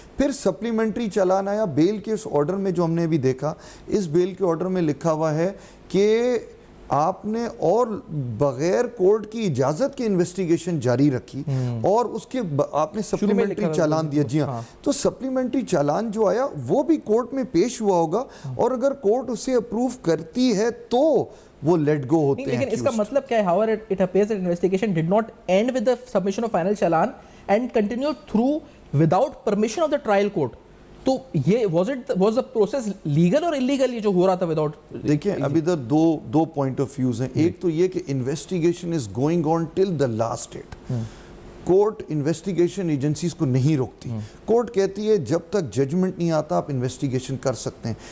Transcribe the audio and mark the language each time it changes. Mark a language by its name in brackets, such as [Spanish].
[Urdu] پھر سپلیمنٹری چالان آیا بیل کے اس آرڈر میں جو ہم نے بھی دیکھا, اس بیل کے آرڈر میں لکھا ہوا ہے کہ آپ نے اور بغیر کورٹ کی اجازت کے انویسٹیگیشن جاری رکھی اور اس کے آپ نے سپلیمنٹری چالان دیا. جی ہاں, تو سپلیمنٹری چالان جو آیا وہ بھی کورٹ میں پیش ہوا ہوگا, اور اگر کورٹ اسے اپروو کرتی ہے تو وہ لیٹ گو ہوتے ہیں. لیکن اس کا مطلب کیا ہے, [English] however it appears that investigation did not end with the submission of final challan and continued through without permission of the trial court. [Urdu] تو یہ [English] was the process legal [Urdu] اور illegal یہ جو ہو رہا تھا without. دیکھیں اب ادھر دو پوائنٹ آف ویوز ہیں. ایک تو یہ کہ investigation [English] is going on till the last date. [Urdu] Court investigation agencies کو نہیں روکتی. کورٹ کہتی ہے جب تک ججمنٹ نہیں آتا آپ انویسٹیگیشن کر سکتے ہیں.